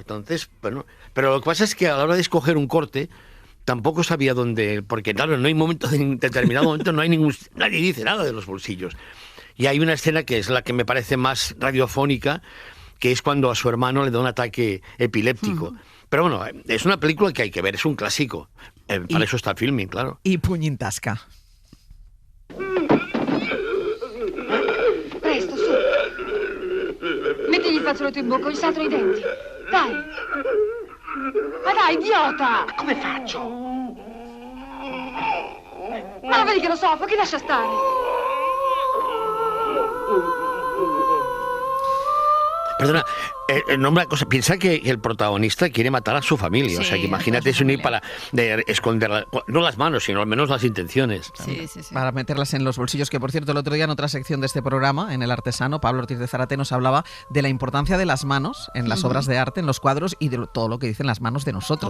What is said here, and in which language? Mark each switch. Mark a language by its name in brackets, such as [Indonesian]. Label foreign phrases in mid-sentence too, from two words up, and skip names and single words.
[Spanish] Entonces, bueno, pero lo que pasa es que a la hora de escoger un corte tampoco sabía dónde, porque claro, no hay momento, en determinado momento no hay nadie dice nada de los bolsillos. Y hay una escena que es la que me parece más radiofónica, que es cuando a su hermano le da un ataque epiléptico. Pero bueno, es una película que hay que ver, es un clásico. Para eso está el filming, claro. Y puñintasca. [Italian] Presto, su. Mettigli il fazzoletto in bocca, gli saltano i denti. Dai. Ma dai, idiota! Ma come faccio? Ma lo vedi che lo soffochi, lascia stare. [Spanish] Perdona, una cosa, piensa que el protagonista quiere matar a su familia, sí, o sea, que imagínate eso, ir para esconder, no las manos, sino al menos las intenciones. Sí. Para meterlas en los bolsillos, que por cierto, el otro día en otra sección de este programa, en El Artesano, Pablo Ortiz de Zárate nos hablaba de la importancia de las manos en las obras de arte, en los cuadros, y de todo lo que dicen las manos de nosotros.